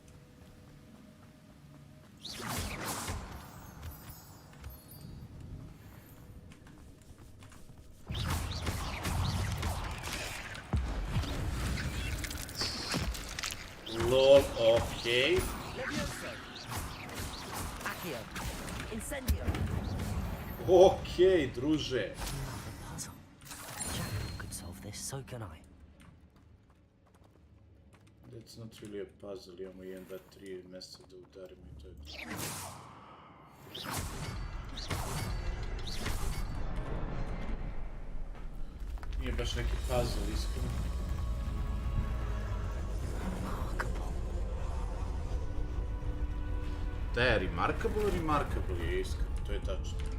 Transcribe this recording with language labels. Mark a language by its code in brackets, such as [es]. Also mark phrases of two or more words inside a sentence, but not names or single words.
[bs] Lol, okej. Okej, druže. [en] Jackdaw could solve this, so can I. That's not really a puzzle, [bs] imamo 1, 2, 3 mjesta da udarimo i to je to. Nije baš neki puzzle, iskreno. Da je remarkable je iskreno, to je tačno.